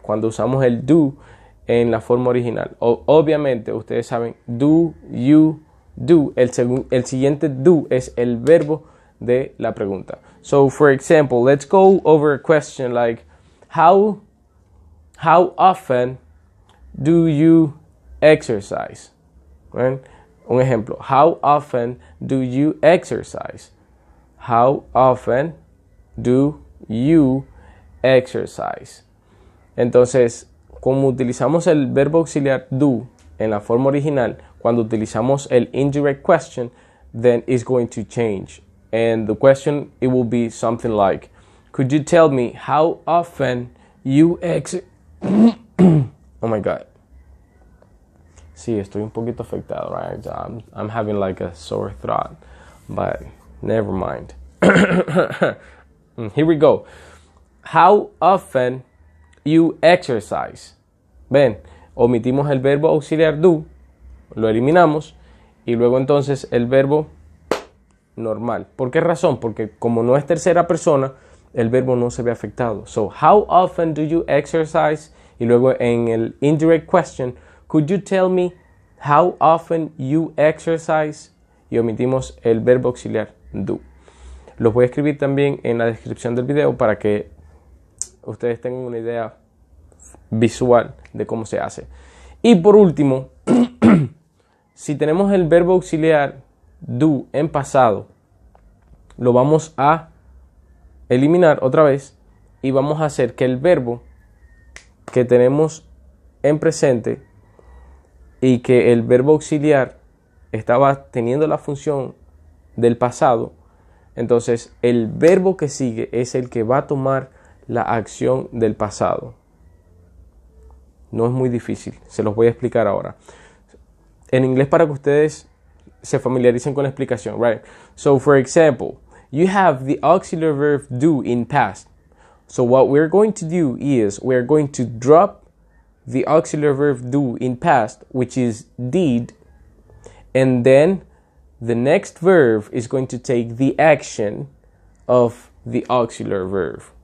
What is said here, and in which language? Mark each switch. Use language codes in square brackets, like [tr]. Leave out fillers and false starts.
[es] Cuando usamos el do en la forma original. Obviamente, ustedes saben, do, you, do. El siguiente do es el verbo de la pregunta. [en] So, for example, let's go over a question like, how often do you exercise? Right? [es] Un ejemplo, [en] how often do you exercise? How often do you exercise? [es] Entonces, como utilizamos el verbo auxiliar do en la forma original, cuando utilizamos el indirect question, [en] then it's going to change. And the question, it will be something like, could you tell me how often you Oh my God. [es] Sí, estoy un poquito afectado, right? [en] I'm having like a sore throat, but never mind. Here we go. How often you exercise. [es] Ven, omitimos el verbo auxiliar do, lo eliminamos, y luego entonces el verbo normal. ¿Por qué razón? Porque como no es tercera persona, el verbo no se ve afectado. [en] So, how often do you exercise? [es] Y luego en el [en] indirect question, could you tell me how often you exercise? [es] Y omitimos el verbo auxiliar do. Los voy a escribir también en la descripción del video para que ustedes tengan una idea visual de cómo se hace. Y por último, si tenemos el verbo auxiliar do en pasado, lo vamos a eliminar otra vez y vamos a hacer que el verbo que tenemos en presente y que el verbo auxiliar estaba teniendo la función del pasado, entonces el verbo que sigue es el que va a tomar la acción del pasado. No es muy difícil, se los voy a explicar ahora. En inglés para que ustedes se familiaricen con la explicación, right? [en] So for example, you have the auxiliary verb do in past. So what we're going to do is we're going to drop the auxiliary verb do in past, which is did, and then the next verb is going to take the action of the auxiliary verb.